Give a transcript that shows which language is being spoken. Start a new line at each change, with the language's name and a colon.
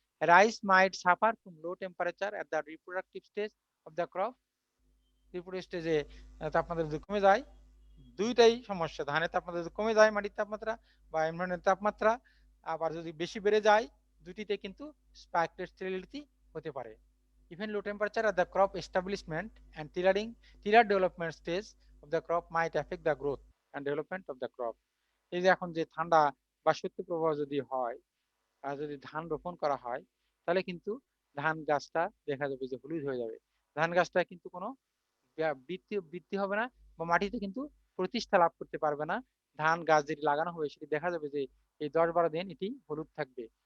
English: Rice might suffer from low temperature at the reproductive stage of the crop.
Bangla: Reproductive স্টেজে তাপমাত্রা যদি কমে যায়, দুইটাই সমস্যা, ধানের তাপমাত্রা যদি কমে যায় মাটির তাপমাত্রা বা এনভায়রনমেন্টের তাপমাত্রা, আবার যদি বেশি বেড়ে যায়, দুটিতে কিন্তু স্পাইকলেট স্টেরিলিটি হতে পারে।
English: Even low temperature at the crop establishment and tiller development stage of the crop might affect the growth and development of the crop.
Bangla: এই যে এখন যে ঠান্ডা বা শৈত্যপ্রবাহ যদি হয়, আর যদি ধান রোপণ করা হয়, তাহলে কিন্তু ধান গাছটা দেখা যাবে যে হলুদ হয়ে যাবে। ধান গাছটা কিন্তু কোনো বৃদ্ধি হবে না বা মাটিতে কিন্তু প্রতিষ্ঠা লাভ করতে পারবে না। ধান গাছ যেটি লাগানো হবে সেটি দেখা যাবে যে এই 10-12 দিন এটি হলুদ থাকবে।